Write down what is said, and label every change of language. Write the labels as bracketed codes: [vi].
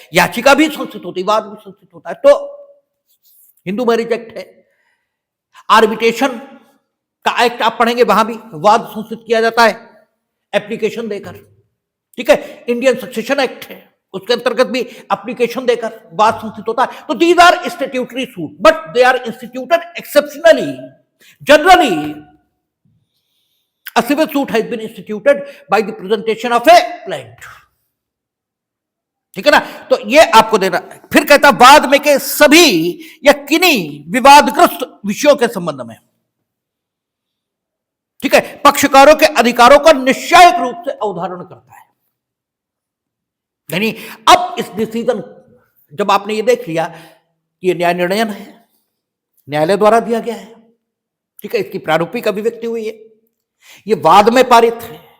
[hi] याचिका भी संस्थित होती है, वाद भी संस्थित होता है। तो हिंदू मैरिज एक्ट है, आर्बिट्रेशन का एक्ट आप पढ़ेंगे, वहां भी वाद संस्थित किया जाता है एप्लीकेशन देकर, ठीक है। इंडियन सक्सेशन एक्ट है, उसके अंतर्गत भी एप्लीकेशन देकर वाद संस्थित होता है। तो [en] These are statutory suit, but they are instituted exceptionally. Generally a civil suit has been instituted by the presentation of a plaint, [hi] ठीक है ना। तो ये आपको देना। फिर कहता बाद में के सभी या किन्हीं विवादग्रस्त विषयों के संबंध में, ठीक है, पक्षकारों के अधिकारों का निश्चायक रूप से अवधारण करता है। यानी अब इस डिसीजन, जब आपने ये देख लिया कि ये न्याय निर्णयन है, न्यायालय द्वारा दिया गया है, ठीक है, इसकी प्रारूपिक अभिव्यक्ति हुई है, ये वाद में पारित है।